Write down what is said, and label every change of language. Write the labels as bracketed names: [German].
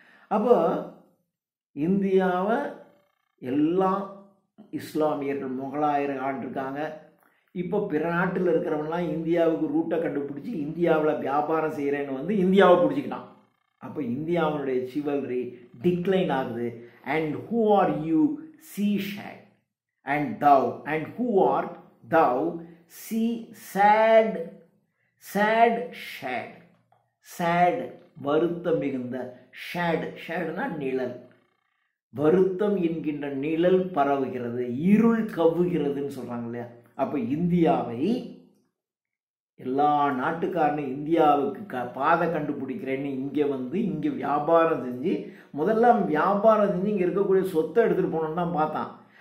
[Tamil] அப்போ இந்தியாவை எல்லாம் இஸ்லாமியர்கள் முகலாயர் ஆண்டிருக்காங்க. இப்போ பிற நாட்டில் இருக்கிறவங்களாம் இந்தியாவுக்கு ரூட்டை கண்டுபிடிச்சி இந்தியாவில் வியாபாரம் செய்கிறேன்னு வந்து இந்தியாவை பிடிச்சிக்கிட்டான். அப்போ இந்தியாவுடைய சிவல்ரி டிக்ளைன் ஆகுது. [English] And who are you see shade and thou, and who art thou, see sad shad. [Tamil] sad வருத்தம் மிகுந்த, ஷேட், ஷேட்னா நிழல். வருத்தம் என்கின்ற நிழல் பரவுகிறது, இருள் கவ்வுகிறதுன்னு சொல்றாங்க இல்லையா. அப்போ இந்தியாவை எல்லா நாட்டுக்காரனும் இந்தியாவுக்கு பாதை கண்டுபிடிக்கிறேன்னு இங்கே வந்து இங்கே வியாபாரம் செஞ்சு, முதல்ல வியாபாரம் செஞ்சு இங்கே இருக்கக்கூடிய சொத்தை எடுத்துகிட்டு போகணுன்னு தான் பார்த்தான்.